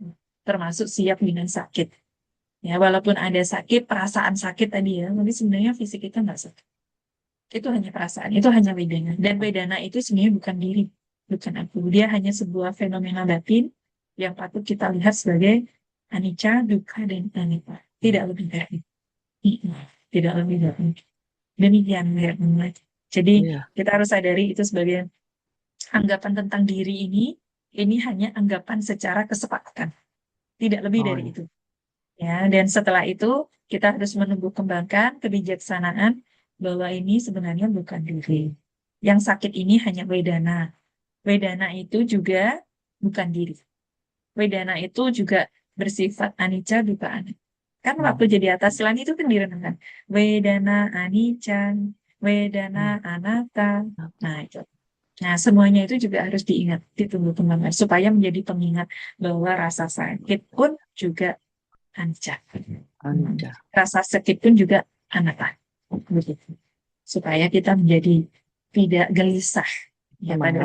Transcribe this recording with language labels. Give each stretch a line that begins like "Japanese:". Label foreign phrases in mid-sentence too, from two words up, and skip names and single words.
Indonesian: Termasuk siap dengan sakit. Ya, walaupun ada sakit, perasaan sakit tadi ya, tapi sebenarnya fisik kita nggak sakit. Itu hanya perasaan, itu hanya wedana. Dan wedana itu sebenarnya bukan diri, bukan aku. Dia hanya sebuah fenomena batin yang patut kita lihat sebagai
Pali: anicca, dukkha,
Indonesian: dan anatta. Tidak lebih dari itu. Tidak lebih dari itu. Demikian, ya. Jadi Iya. kita harus sadari itu sebagai anggapan tentang diri ini hanya anggapan secara kesepakatan. Tidak lebih Oh, dari iya. itu. Ya, dan setelah itu kita harus menumbuh kembangkan kebijaksanaan bahwa ini sebenarnya bukan diri. Yang sakit ini hanya wedana. Wedana itu juga bukan diri. Wedana itu juga bersifat
Pali: anicca dukkha anatta.
Indonesian: Kan waktu jadi atas itu kan direndahkan. Wedana anicca, wedana anatta. Nah, itu. Nah, semuanya itu juga harus diingat, ditunggu kembangkan supaya menjadi pengingat bahwa rasa sakit pun juga anicca. Anicca. Rasa sakit pun juga anatta. Begitu. Supaya kita menjadi tidak gelisah ya pada